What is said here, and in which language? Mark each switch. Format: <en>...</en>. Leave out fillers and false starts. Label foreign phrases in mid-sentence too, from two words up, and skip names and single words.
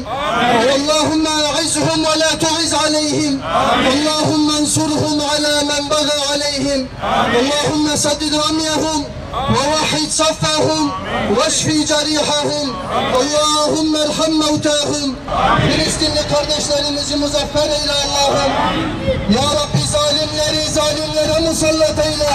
<ar>اللهم أعزهم ولا تعز عليهم. اللهم انصرهم على من بغى عليهم. اللهم سدد رميهم ووحد صفهم واشفي جريحهم. اللهم ارحم موتاهم.</ar> <tr>Filistinli kardeşlerimizi muzaffer eyle Allah'ım. Ya Rabbi zalimlere musallat eyle.</tr>